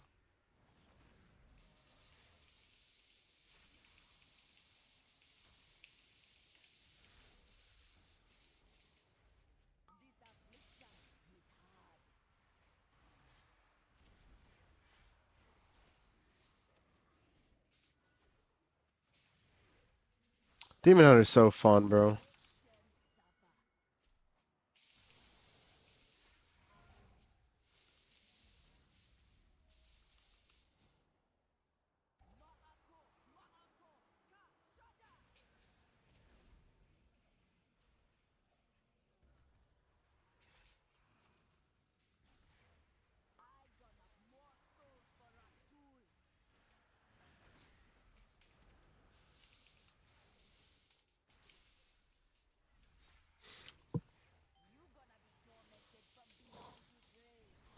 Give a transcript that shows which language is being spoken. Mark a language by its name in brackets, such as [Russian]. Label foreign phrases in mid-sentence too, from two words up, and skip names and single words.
[English] This affliction hit hard. Demon Hunter's so fun, bro. Let them suffer. Ma'ako, ma'ako, ka, shada. I gonna more souls for Ratul. You gonna be tormented from beyond the grave.